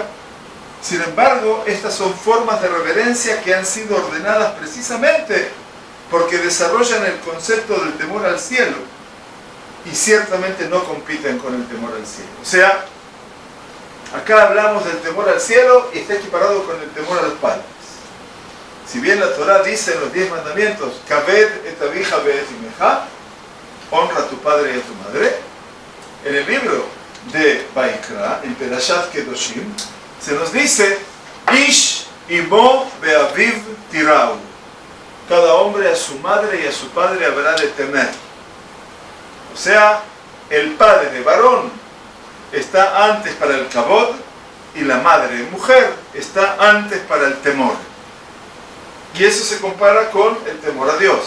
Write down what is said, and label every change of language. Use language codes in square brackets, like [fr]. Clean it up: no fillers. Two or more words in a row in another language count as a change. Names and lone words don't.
[es] Sin embargo, estas son formas de reverencia que han sido ordenadas precisamente porque desarrollan el concepto del temor al cielo y ciertamente no compiten con el temor al cielo. O sea, acá hablamos del temor al cielo y está equiparado con el temor a los padres. Si bien la Torah dice en los 10 mandamientos, [he] כבד את אביך ואת אמך, [es] honra a tu padre y a tu madre, en el libro de Vaikra, en Perashat Kedoshim, se nos dice, [he] איש אמו ואביו תיראו. [es] Cada hombre a su madre y a su padre habrá de temer. O sea, el padre varón está antes para el kavod y la madre mujer está antes para el temor. Y eso se compara con el temor a Dios.